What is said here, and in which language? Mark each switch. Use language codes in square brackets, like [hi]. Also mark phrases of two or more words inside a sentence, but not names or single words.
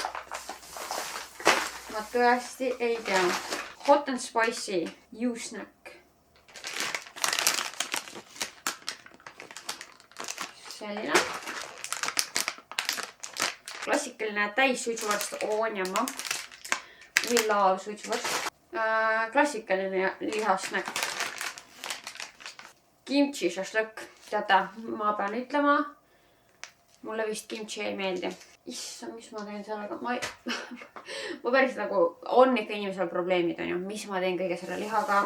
[et] Ma tõesti ei tea. Hot and Spicy U-snack. Selline. Klassikaline täis suitsuvorst Oonjama. [en] We love suitsuvorst. [et] Klassikaline lihasnäkk. Kimchi šašlõkk. Teate, ma pean ütlema, mulle vist kimchi ei meeldi. Issa, mis ma teen sellega? Ma päris nagu on ikka inimesel probleemid, on ju, mis ma teen kõige selle lihaga.